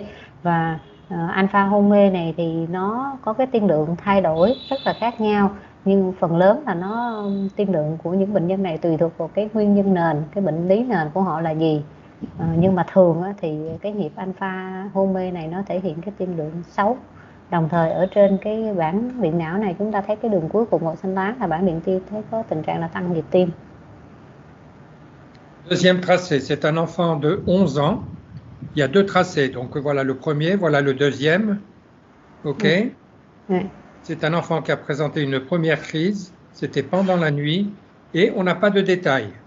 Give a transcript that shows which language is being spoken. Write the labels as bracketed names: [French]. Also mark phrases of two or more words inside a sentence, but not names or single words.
[Vietnamese] Và alpha hôn mê này thì nó có cái tiên lượng thay đổi rất là khác nhau, nhưng phần lớn là nó tiên lượng của những bệnh nhân này tùy thuộc vào cái nguyên nhân nền, cái bệnh lý nền của họ là gì. Nhưng mà thường thì cái nhịp alpha hôn mê này nó thể hiện cái tiên lượng xấu. Đồng thời ở trên cái bảng điện não này chúng ta thấy cái đường cuối cùng màu xanh lá là bảng điện tim, thấy có tình trạng là tăng nhịp tim. [French] Deuxième tracé, c'est un enfant de 11 ans. Il y a deux tracés, donc voilà le premier, voilà le deuxième. Ok. C'est un enfant qui a présenté une première crise, c'était pendant la nuit, et on n'a pas de détails.